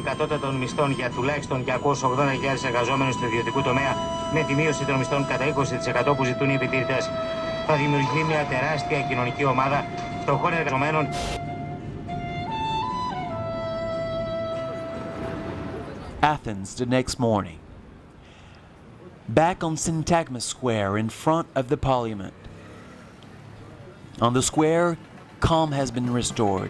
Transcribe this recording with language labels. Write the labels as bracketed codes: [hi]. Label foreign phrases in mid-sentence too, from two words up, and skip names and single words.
[el] κατώτατων μισθών για τουλάχιστον 280.000 εργαζόμενους του ιδιωτικού τομέα, με τη μείωση των μισθών κατά 20% που ζητούν οι επιτηρητές. Θα δημιουργηθεί μια τεράστια κοινωνική ομάδα φτωχών εργαζομένων. [en] Athens the next morning. Back on Syntagma Square in front of the Parliament. On the square, calm has been restored.